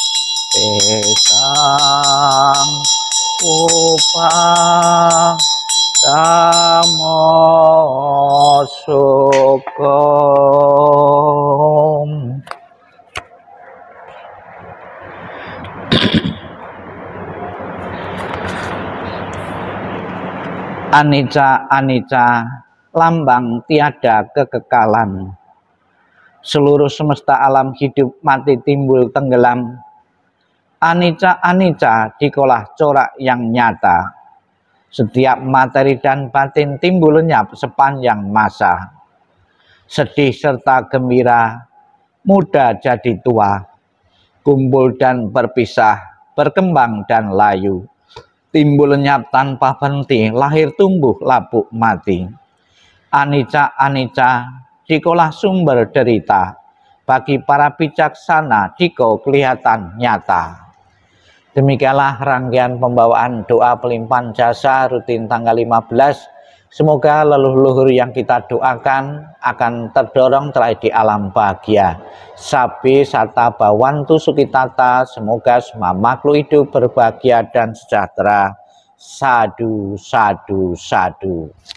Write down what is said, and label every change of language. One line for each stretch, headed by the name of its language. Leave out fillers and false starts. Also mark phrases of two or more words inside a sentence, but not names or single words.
Pali: tekang upatamasoka Tamosukum. Anicca, anicca,
Indonesian: lambang tiada kekekalan. Seluruh semesta alam hidup mati timbul tenggelam.
Pali: Anicca, anicca,
Indonesian: dikolah corak yang nyata. Setiap materi dan batin timbul lenyap sepanjang masa. Sedih serta gembira, muda jadi tua. Kumpul dan berpisah, berkembang dan layu. Timbul lenyap tanpa henti, lahir tumbuh lapuk mati.
Pali: Anicca, anicca,
Indonesian: dikolah sumber derita. Bagi para bijaksana, diko kelihatan nyata. Demikianlah rangkaian pembawaan doa pelimpahan jasa rutin tanggal 15. Semoga leluhur yang kita doakan akan terdorong teraih di alam bahagia.
Pali: Sabi sata bawantu sukitata,
Indonesian: semoga semua makhluk hidup berbahagia dan sejahtera.
Pali: Sadu, sadu, sadu.